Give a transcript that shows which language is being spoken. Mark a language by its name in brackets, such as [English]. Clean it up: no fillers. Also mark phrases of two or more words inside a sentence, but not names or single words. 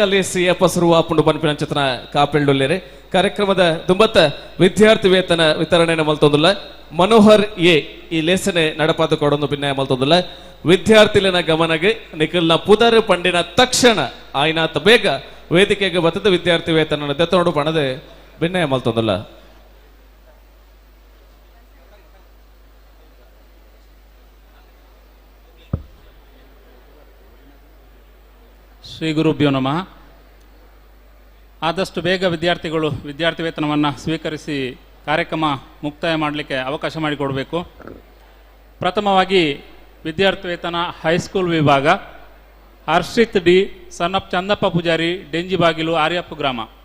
[Tulu] ಲೇಸಿ ಏಪ ಸುರುವಾಪುಂಡು ಪನ್ಪಿನ ಚಿತ್ರನ ಕಾಪೆರಡುಲ್ಲೇರು ಕಾರ್ಯಕ್ರಮದ ದುಂಬತ್ತ ವಿದ್ಯಾರ್ಥಿ ವೇತನ ವಿತರಣೆನ ಮಲ್ತೊಂದುಲ್ಲ ಮನೋಹರ್ ಎ ಈ ಲೇಸನೆ ನಡಪಾದ ಕೊಡೊಂದು ಭಿನ್ನಯ ಮಲ್ತೊಂದುಲ್ಲ ವಿದ್ಯಾರ್ಥಿಲಿನ ಗಮನಗೆ ನಿಖಿಲ್ನ ಪುದರ್ ಪಂಡಿನ ತಕ್ಷಣ ಆಯ್ನಾತ ಬೇಗ ವೇದಿಕೆಗೆ ಬತ್ತದ ವಿದ್ಯಾರ್ಥಿ ವೇತನ ದೆತ್ತೋಡು ಪಣದೆ ಭಿನ್ನಯ ಮಲ್ತೊಂದುಲ್ಲ [Sanskrit] ಶ್ರೀ ಗುರುಭ್ಯೋ ನಮಃ. [Kannada] ಆದಷ್ಟು ಬೇಗ ವಿದ್ಯಾರ್ಥಿಗಳು ವಿದ್ಯಾರ್ಥಿ ವೇತನವನ್ನು ಸ್ವೀಕರಿಸಿ ಕಾರ್ಯಕ್ರಮ ಮುಕ್ತಾಯ ಮಾಡಲಿಕ್ಕೆ ಅವಕಾಶ ಮಾಡಿಕೊಡಬೇಕು. ಪ್ರಥಮವಾಗಿ ವಿದ್ಯಾರ್ಥಿ ವೇತನ ಹೈಸ್ಕೂಲ್ ವಿಭಾಗ ಹರ್ಷಿತ್ ಡಿ ಸನ್ನಪ್ ಚಂದಪ್ಪ ಪೂಜಾರಿ ಡೆಂಜಿಬಾಗಿಲು ಆರ್ಯಪ್ಪ ಗ್ರಾಮ.